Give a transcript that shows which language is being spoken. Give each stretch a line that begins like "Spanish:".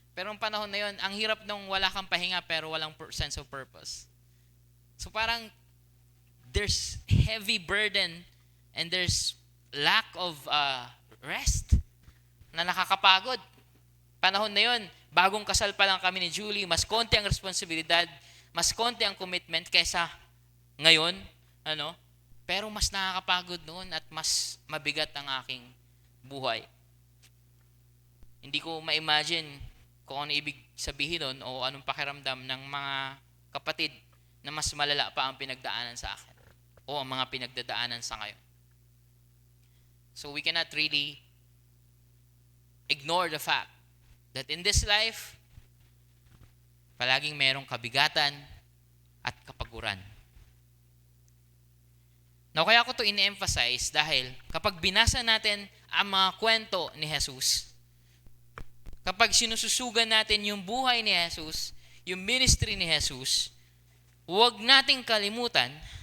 Filipino: Pero ang panahon na yun, ang hirap nung wala kang pahinga pero walang
English: sense of purpose. So parang there's heavy burden and there's lack of rest
Filipino: na nakakapagod. Panahon na yun, bagong kasal pa lang kami ni Julie, mas konti ang responsibilidad, mas konti ang commitment kaysa ngayon, pero mas nakakapagod noon at mas mabigat ang aking buhay. Hindi ko ma-imagine kung ano ibig sabihin nun o anong pakiramdam ng mga kapatid na mas malala pa ang pinagdaanan sa akin o ang mga pinagdadaanan sa ngayon.
English: So we cannot really ignore the fact that in this life,
Filipino: palaging merong kabigatan at kapaguran. Now, kaya ko ito in-emphasize dahil kapag binasa natin ang mga kwento ni Jesus, kapag sinususugan natin yung buhay ni Jesus, yung ministry ni Jesus, huwag nating kalimutan